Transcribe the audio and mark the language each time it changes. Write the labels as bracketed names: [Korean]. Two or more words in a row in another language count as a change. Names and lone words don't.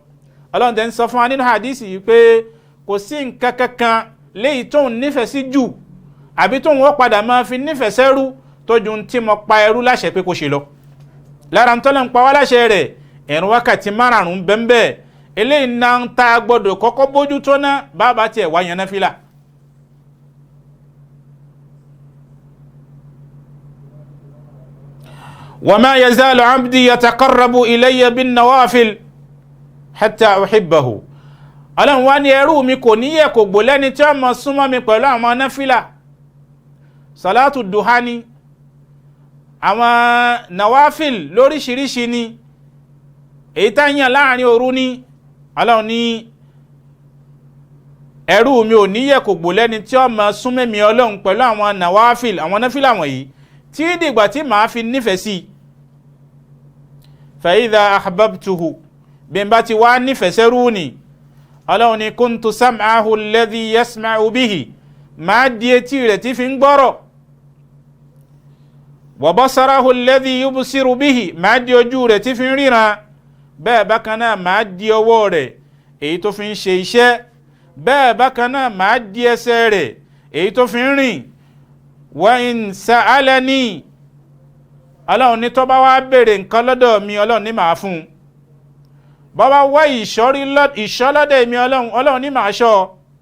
[Yoruba] Ọlọ́run tẹ́ ń sọ fún wa nínú hadisi yìí pé kò sí nǹkan kankan léyìí tó ń nífẹ̀ẹ́ sí jù àbí tó ń wọ́n padà máa fi nífẹ̀ẹ́ sẹ́rú tó ju tí mo pa ẹrú láṣẹ pé kó ṣe lọ. lára ń tọ́lẹ̀ ń pa wá láṣẹ rẹ̀ ìrun wákàtí márààrún bẹ́ńbẹ́ eléyìí náà ń ta gbọ́dọ̀ kọ́kọ́ bójú tó ná bàbá tiẹ̀ wá yan náfìlà. [Arabic] وما يزال عبدي يتقرب إلي بالنوافل حتى أحبه [Yoruba] Ọlọ́run wá ní ẹrú mi kò níyẹ̀ kò gbò lẹ́ni tí ó máa súnmọ́ mi pẹ̀lú àwọn náfìlà [Arabic] صلاة الضحى [Yoruba] ni àwọn nawafil lóríṣiríṣi ni èyí tá yàn láàrin òru ni Ọlọ́run ní ẹrú mi ò níyẹ̀ kò gbò lẹ́ni tí ó máa súnmọ́ mi Ọlọ́run pẹ̀lú àwọn nawafil àwọn náfìlà wọ̀nyí tí dìgbà tí màá fi nífẹ̀ẹ́ sí [Arabic] فإذا أحببته [Yoruba] bí n bá ti wá nífẹ̀ẹ́ sẹ́rú ni Ọlọ́run ní [Arabic] كنت سمعه الذي يسمع به [Yoruba] máa di etí rẹ̀ tí fi ń gbọ́rọ̀ [Arabic] وبصره الذي يبصر به [Yoruba] máa di ojú rẹ̀ tí fi ń ríran bẹ́ẹ̀ bákan náà máa di ọwọ́ rẹ̀ èyí tó fi ń ṣe iṣẹ́ bẹ́ẹ̀ bákan náà máa di ẹsẹ̀ rẹ̀ èyí tó fi ń rìn [Arabic] وإن سألني [Yoruba] Ọlọ́run ní tó bá wá béèrè nǹkan lọ́dọ̀ mi Ọlọ́run ní màá fún un bọ́bá wá ìṣọ́lọ́dẹ̀ mi Ọlọ́run ní màá ṣọ́